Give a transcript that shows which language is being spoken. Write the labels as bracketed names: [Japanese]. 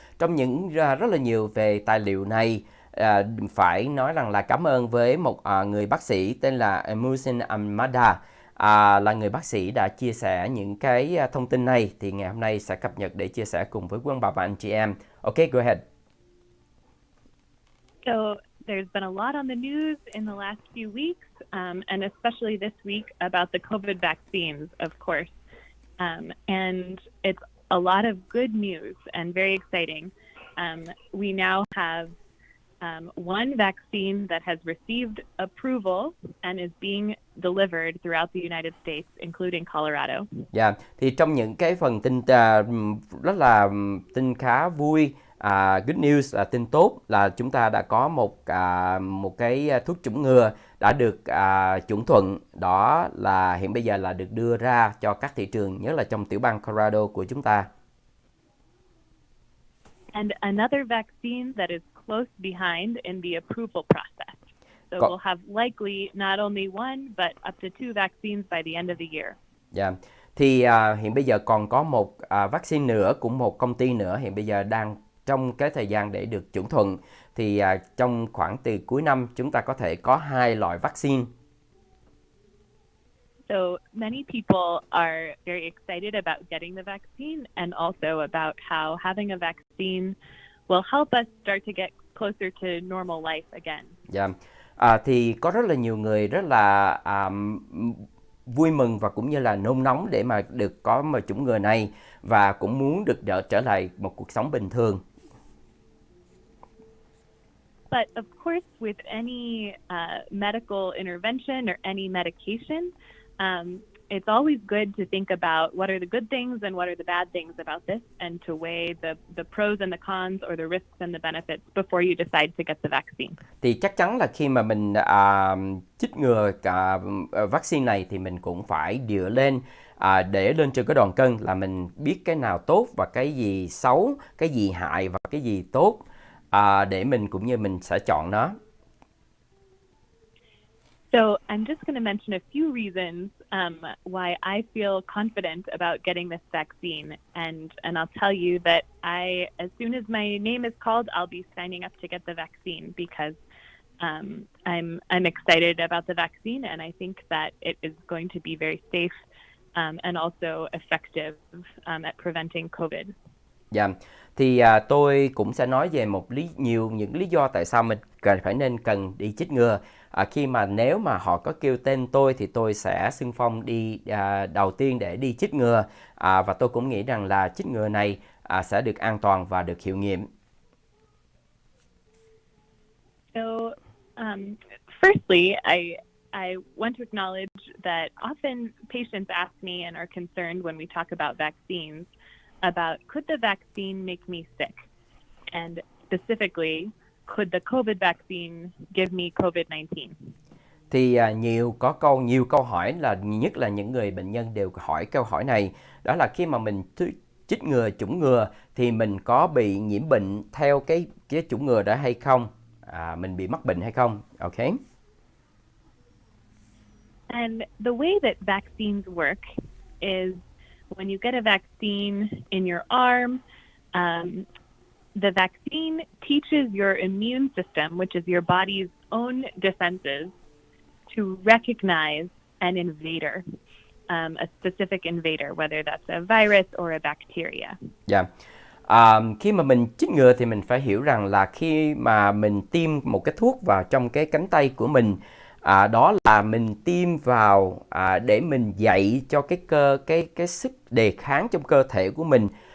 [Vietnamese] Trong những rất là nhiều về tài liệu này, phải nói rằng là cảm ơn với một người bác sĩ tên là Musin Amada, là người bác sĩ đã chia sẻ những cái thông tin này, thì ngày hôm nay sẽ cập nhật để chia sẻ cùng với quý ông bà và anh chị em. [English] Ok, go ahead. So there's been a lot on the news in the last few weeks, and especially this week about the COVID vaccines, of course. And it's a lot of good news and very exciting. We now have one vaccine that has received approval and is being delivered throughout the United States, including Colorado. [Vietnamese] Dạ, thì trong những cái phần tin rất là tin khá vui, [English] good news [Vietnamese] là tin tốt, là chúng ta đã có một cái thuốc chủng ngừa đã được chuẩn thuận, đó là hiện bây giờ là được đưa ra cho các thị trường, nhất là trong tiểu bang Colorado của chúng ta. [English] And another vaccine that is close behind in the approval process. So we'll have likely not only one but up to 2 vaccines by the end of the year. [Vietnamese] Dạ. Thì hiện bây giờ còn có một vaccine nữa, cũng một công ty nữa hiện bây giờ đang trong cái thời gian để được chuẩn thuận. Thì trong khoảng từ cuối năm chúng ta có thể có 2 loại vaccine. [English] So many people are very excited about getting the vaccine and also about how having a vaccine will help us start to get closer to normal life again. [Vietnamese] Dạ. Thì có rất là nhiều người rất là vui mừng và cũng như là nôn nóng để mà được có một chủng ngừa này và cũng muốn được trở lại một cuộc sống bình thường. [English] But of course, with any medical intervention or any medication, it's always good to think about what are the good things and what are the bad things about this, and to weigh the pros and the cons, or the risks and the benefits before you decide to get the vaccine. [Vietnamese] Thì chắc chắn là khi mà mình chích ngừa vaccine này thì mình cũng phải dựa lên để lên trên cái đòn cân là mình biết cái nào tốt và cái gì xấu, cái gì hại và cái gì tốt, để mình cũng như mình sẽ chọn nó. [English] So I'm just going to mention a few reasons why I feel confident about getting this vaccine, and I'll tell you that as soon as my name is called, I'll be signing up to get the vaccine, because I'm excited about the vaccine, and I think that it is going to be very safe and also effective at preventing COVID. [Vietnamese] Dạ, thì tôi cũng sẽ nói về những lý do tại sao mình cần đi chích ngừa. Khi mà nếu mà họ có kêu tên tôi thì tôi sẽ xưng phong đi đầu tiên để đi chích ngừa, và tôi cũng nghĩ rằng là chích ngừa này sẽ được an toàn và được hiệu nghiệm. [English] So, firstly, I want to acknowledge that often patients ask me and are concerned when we talk about vaccines about, could the vaccine make me sick? And specifically, could the COVID vaccine give me COVID-19? [Vietnamese] Thì nhiều câu hỏi, là nhất là những người bệnh nhân đều hỏi câu hỏi này, đó là khi mà mình chích ngừa chủng ngừa thì mình có bị nhiễm bệnh theo cái chủng ngừa đó hay không? Mình bị mắc bệnh hay không? [English] Okay. And the way that vaccines work is when you get a vaccine in your arm, the vaccine teaches your immune system, which is your body's own defenses, to recognize an invader, a specific invader, whether that's a virus or a bacteria. Yeah. [Vietnamese] Khi mà mình chích ngừa thì mình phải hiểu rằng là khi mà mình tiêm một cái thuốc vào trong cái cánh tay của mình, đó là mình tiêm vào để mình dạy cho cái sức đề kháng trong cơ thể của mình.